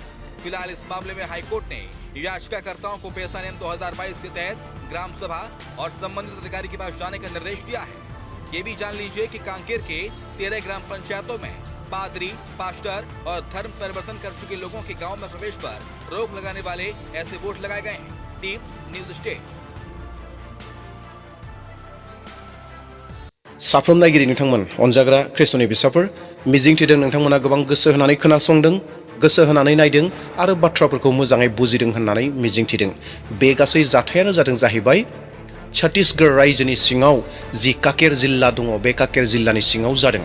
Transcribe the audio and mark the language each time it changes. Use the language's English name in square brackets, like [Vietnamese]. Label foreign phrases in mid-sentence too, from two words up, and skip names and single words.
[Hindi] फिलहाल इस मामले में हाईकोर्ट ने याचिकाकर्ताओं को पेशा नियम 2022 के तहत ग्राम सभा और संबंधित अधिकारी के पास जाने का निर्देश दिया है। ये भी जान लीजिए कि कांकेर के 13 ग्राम पंचायतों में पादरी, पास्टर और धर्म परिवर्तन कर चुके लोगों के गांव में प्रवेश पर रोक लगाने वाले ऐसे बोर्ड लगाए गए हैं। टीम न्यूज स्टेट। [Bodo] साफ्रोम नायगिरि नोंथांमोन अनजाग्रा ख्रिस्टनि बिसाफोर मिजिंथिदों नोंथांमोना गोबां गोसो होनानै खोनासंदों, गोसो होनानै नायदों आरो बाथ्राफोरखौ मोजाङै बुजिदों होननानै मिजिंथिदों। बे गासै जाथायानो जादों जाहैबाय छत्तीसगढ़ रायजोनि सिङाव जि काकेर जिल्ला दङ, बे काकेर जिल्लानि सिङाव जादों।